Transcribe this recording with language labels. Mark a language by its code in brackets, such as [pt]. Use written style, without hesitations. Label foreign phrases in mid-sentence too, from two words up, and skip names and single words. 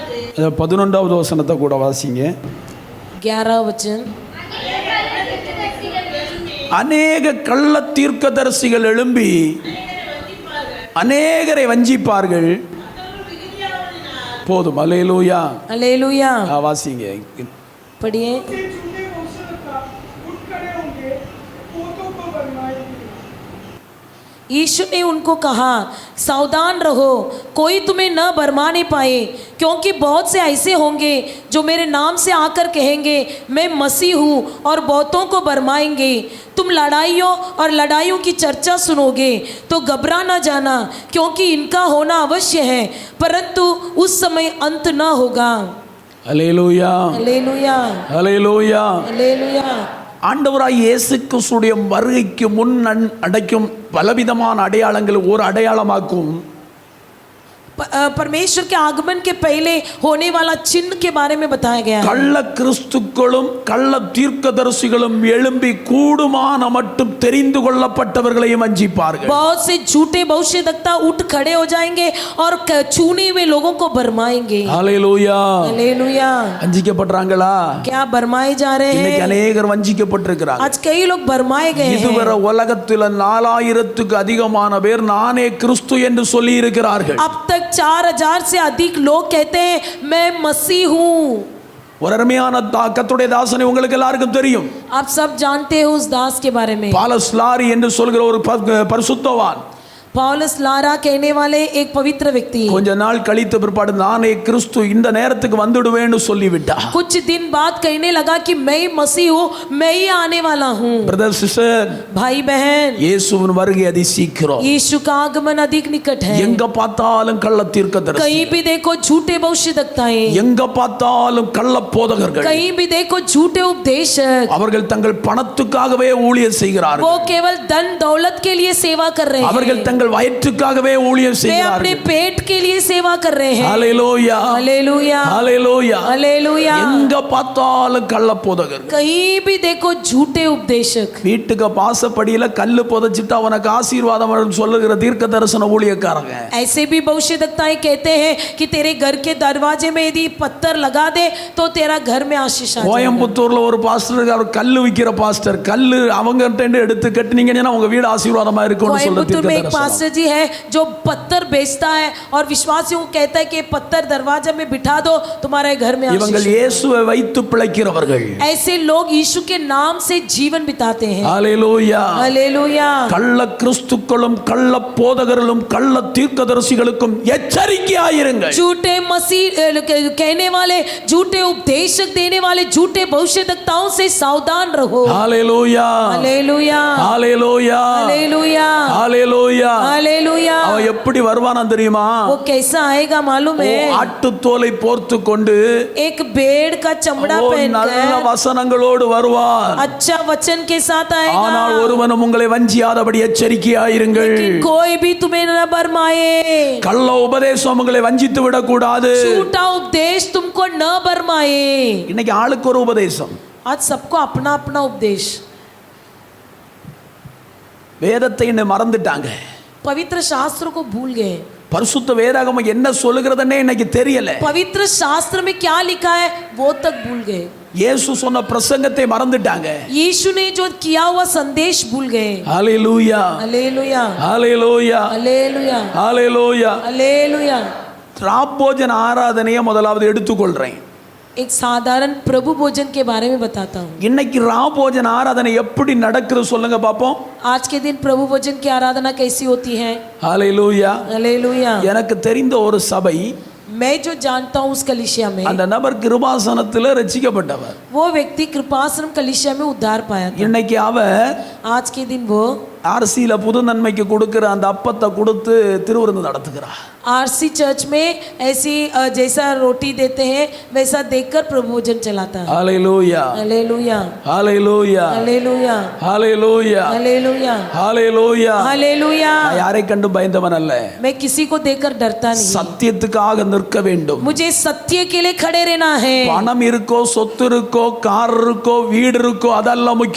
[ta] 11வது வசனத்தை கூட வாசிங்க. [hi] 11 वचन। [ta] அநேக கள்ள தீர்க்கதரிசிகள் எழும்பி அநேகரை வஞ்சிப்பார்கள். போதும். அல்லேலூயா. [hi] हालेलुया। [ta] வாசிங்க. [hi] पढ़िए। यीशु ने उनको कहा, सावधान रहो, कोई तुम्हें न भरमाने पाए, क्योंकि बहुत से ऐसे होंगे जो मेरे नाम से आकर कहेंगे मैं मसीह हूँ, और बहुतों को भरमाएंगे। तुम लड़ाइयों और लड़ाइयों की चर्चा सुनोगे तो घबरा न जाना, क्योंकि इनका होना अवश्य है, परंतु उस समय अंत न होगा। [ta] அல்லேலூயா. [hi] हालेलुया। [ta] அல்லேலூயா. [hi] हालेलुया। [ta] ஆண்டவராய் இயேசு கிறிஸ்துடைய வருகைக்கு முன் அடைக்கும் பலவிதமான அடையாளங்கள் ஒரு அடையாளமாக்கும். [hi] परमेश्वर के आगमन के पहले होने वाला चिन्ह के बारे में बताया गया है। [ta] கள்ள கிறிஸ்துக்களும் கள்ள தீர்க்கதரிசிகளும் எழும்பி கூடுமான மட்டும் தெரிந்து கொள்ளப்பட்டவர்களையும் வஞ்சிப்பார்கள். [hi] बहुत से झूठे भविष्यद्वक्ता उठ खड़े हो जाएंगे और चुने हुए लोगों को भरमाएंगे। [ta] ஹalleluya. [hi] हालेलुया। [ta] வஞ்சிக்கப்படுறாங்களா? [hi] क्या भरमाए जा रहे [ta] இன்னைக்கு [hi] हैं? [ta] அநேகர் வஞ்சிக்கப்பட்டிருக்கிறாங்க. [hi] आज कई लोग भरमाए गए हैं। [ta] இதுவரை உலகத்தில் 4000க்கு அதிகமான பேர் நானே கிறிஸ்து என்று சொல்லி இருக்கிறார்கள். [hi] अब तक 4000 से अधिक लोग कहते हैं मैं मसीह हूँ। [ta] ஒரு அருமையான கர்த்தருடைய தாசனை உங்களுக்கு எல்லாருக்கும் தெரியும். [hi] आप सब जानते हो उस दास के बारे में। [ta] பாலஸ் லாரி என்று சொல்கிற ஒரு பரிசுத்தவான், [hi] पौलुस लारा कहने वाले एक पवित्र व्यक्ति [ta] கொஞ்ச நாள் கழித்த பிற்பாடு நானே கிறிஸ்து இந்த நேரத்துக்கு வந்துடுவேன்னு சொல்லிவிட்டார். [hi] कुछ दिन बाद कहने लगा कि मैं मसीह हूँ, मैं ही आने वाला हूँ। [en] brother sister, [hi] भाई बहन, [ta] இயேசுவின் வருகை அதி சீக்கிரம். [hi] यीशु का आगमन अधिक निकट है। [ta] எங்க பார்த்தாலும் கள்ள தீர்க்கதரிசி, [hi] कहीं भी देखो झूठे भविष्यद्वक्ताएं, [ta] எங்க பார்த்தாலும் கள்ள போதகர்கள், [hi] कहीं भी देखो झूठे उपदेशक। [ta] அவர்கள் தங்கள் பணத்துக்காகவே ஊழியம் செய்கிறார்கள். [hi] वो केवल धन दौलत के लिए सेवा कर रहे [ta] அவர்கள் [hi] हैं। [ta] தங்கள் வயிற்றுக்காகவே ஊழியம் [hi] वे अपने [ta] செய்கிறார்கள். [hi] पेट के लिए सेवा कर रहे हैं। [ta] ஹalleluya. [hi] हालेलुया। [ta] ஹalleluya. [hi] हालेलुया। [ta] எங்க பார்த்தாலும் கள்ள போதகர்கள். [hi] कहीं भी देखो झूठे उपदेशक। [ta] வீட்டுக்கு பாசப்படியில கல்லு புதைச்சிட்டு அவனுக்கு ஆசீர்வாதம் சொல்லுகிற தீர்க்க தரிசன ஊழியக்காரங்க. [hi] ऐसे भी भविष्यद्वक्ताएं कहते हैं कि तेरे घर के दरवाजे में यदि पत्थर लगा दे तो तेरा घर में आशीष आ जाएगा। [ta] கோயம்புத்தூர்ல ஒரு பாஸ்டர், அவர் கல்லு விக்கிற பாஸ்டர், கல்லு அவங்ககிட்ட எடுத்து கட்டினீங்கன்னா உங்க வீடு ஆசீர்வாதமா இருக்கும்னு சொல்ற [hi] कोयम्बतूर में एक [ta] தீர்க்க [hi] पास्टर जी है जो पत्थर बेचता है और विश्वासियों को कहता है कि पत्थर दरवाजा में बिठा दो तुम्हारे घर में [ta] இவங்க [hi] आशीष। [ta] இயேசுவை வைத்து பிழைக்கிறவர்கள். [hi] ऐसे लोग यीशु के नाम से जीवन बिताते हैं। [ta] ஹalleluya. [hi] हालेलुया। [ta] கள்ள கிறிஸ்துக்களும் கள்ள போதகர்களும் கள்ள தீர்க்கதரிசிகளுக்கும் எச்சரிக்கையாயிருங்கள். [hi] झूठे मसीह कहने वाले, झूठे उपदेशक देने वाले, झूठे भविष्यद्वक्ताओं से सावधान रहो। [ta] ஹalleluya. [hi] हालेलुया। [ta] ஹalleluya. [hi] हालेलुया। [ta] ஹalleluya. [hi] हालेलुया। [ta] அவன் எப்படி வருவானா தெரியுமா? [hi] वो कैसा आएगा मालूम है? [ta] ஆட்டு தோலை போர்த்து கொண்டு [hi] एक भेड़ का चमड़ा [ta] நல்ல [hi] पहनकर [ta] வசனங்களோடு வருவார். [hi] अच्छा वचन के साथ [ta] ஆனால் [hi] आएगा। [ta] ஒருவனும் உங்களை வஞ்சியாதபடி எச்சரிக்கையாயிருங்கள். [hi] लेकिन कोई भी तुम्हें न भरमाए। [ta] கள்ள உபதேசம் உங்களை வஞ்சித்து விடக்கூடாது. [hi] झूठा उपदेश तुमको न भरमाए। [ta] இன்னைக்கு ஆளுக்கு ஒரு உபதேசம். [hi] आज सबको अपना अपना उपदेश। [ta] வேதத்தை இன்னும் மறந்துட்டாங்க. [hi] पवित्र शास्त्र को भूल गए। [ta] பரிசுத்த வேதாகமம் என்ன சொல்லுகிறதுன்னே இன்னைக்கு தெரியல. [hi] पवित्र शास्त्र में क्या लिखा है वो तक भूल गए। [ta] இயேசு சொன்ன பிரசங்கத்தை மறந்துட்டாங்க. [hi] यीशु ने जो किया हुआ संदेश भूल गए। [ta] ஹalleluya. [hi] हालेलुया। [ta] ஹalleluya. [hi] हालेलुया। [ta] ஹalleluya. [hi] हालेलुया। [ta] ராப்போஜன ஆராதனையை முதலாவது எடுத்துக்கொள்றேன். [hi] एक साधारण प्रभु भोजन के बारे में बताता हूँ। [ta] இன்னைக்கு ராப்போஜன ஆராதனை எப்படி நடக்குது சொல்லுங்க பாப்போம். [hi] आज के दिन प्रभु भोजन की आराधना कैसी होती है? [ta] ஹalleluya. [hi] हालेलुया। [ta] எனக்கு தெரிந்த ஒரு சபை, [hi] मैं जो जानता हूँ उस कलीसिया में [ta] அந்த நபர் கிருபாசனத்தில் ரட்சிக்கப்பட்டவர். [hi] वो व्यक्ति कृपाश्रम कलीसिया में उद्धार पाया था। [ta] இன்னைக்கு அவர் [hi] आज के दिन वो [ta] ஆர்சியில புது நன்மைக்கு கொடுக்கிற அந்த அப்பத்தை கொடுத்து திருவிருந்து நடத்துகிறார். [hi] आरसी चर्च में ऐसी जैसा रोटी देते हैं वैसा देकर प्रभु भोजन चलाता है। [ta] ஹalleluya. [hi] हालेलुया। [ta] ஹalleluya. [hi] हालेलुया। [ta] ஹalleluya. [hi] हालेलुया। [ta] ஹalleluya. [hi] हालेलुया। [ta] நான் யாரை கண்டு பயந்தவன் அல்ல. [hi] मैं किसी को देखकर डरता नहीं। [ta] சத்தியத்துக்காக நிற்க வேண்டும். [hi] मुझे सत्य के लिए खड़े रहना है। [ta] பணம் இருக்கோ, சொத்து இருக்கோ, கார் இருக்கோ, வீடு இருக்கோ, அதெல்லாம் முக்கியம்.